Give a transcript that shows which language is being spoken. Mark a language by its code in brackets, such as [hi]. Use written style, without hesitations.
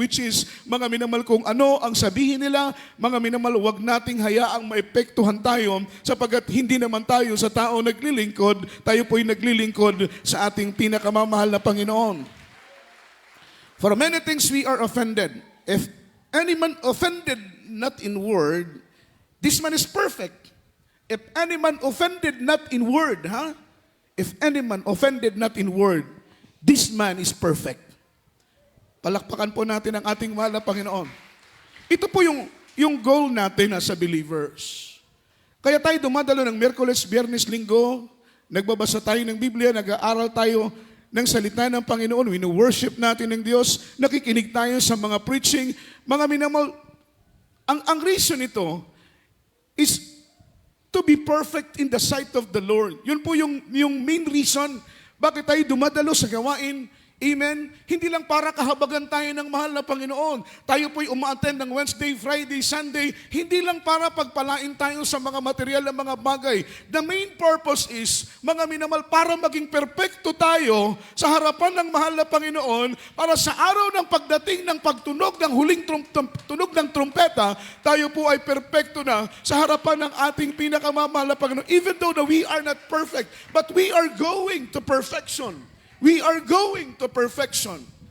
[tl] Which is, mga minamal, kung ano ang sabihin nila, mga minamal, huwag nating hayaang maepektuhan tayo sapagkat hindi naman tayo sa tao naglilingkod, tayo po'y naglilingkod sa ating pinakamamahal na Panginoon. [en] For many things we are offended. If any man offended not in word, this man is perfect. If any man offended not in word, If any man offended not in word, this man is perfect. [tl] Palakpakan po natin ang ating mahal na Panginoon. Ito po yung goal natin [en] as a believers. [tl] Kaya tayo dumadalo ng Miyerkules, Biyernes, Linggo, nagbabasa tayo ng Biblia, nag-aaral tayo ng salita ng Panginoon, wino-worship natin ng Diyos, nakikinig tayo sa mga preaching, mga minamahal. [en] Ang reason ito is to be perfect in the sight of the Lord. [tl] Yun po yung main reason bakit tayo dumadalo sa gawain. Amen? Hindi lang para kahabagan tayo ng mahal na Panginoon. Tayo po'y uma-attend ng Wednesday, Friday, Sunday. Hindi lang para pagpalain tayo sa mga material na mga bagay. [en] The main purpose is, [tl] mga minamahal, para maging perpekto tayo sa harapan ng mahal na Panginoon, para sa araw ng pagdating ng pagtunog ng huling tunog ng trumpeta, tayo po ay perpekto na sa harapan ng ating pinakamamahal na Panginoon. [en] Even though we are not perfect, but we are going to perfection. We are going to perfection.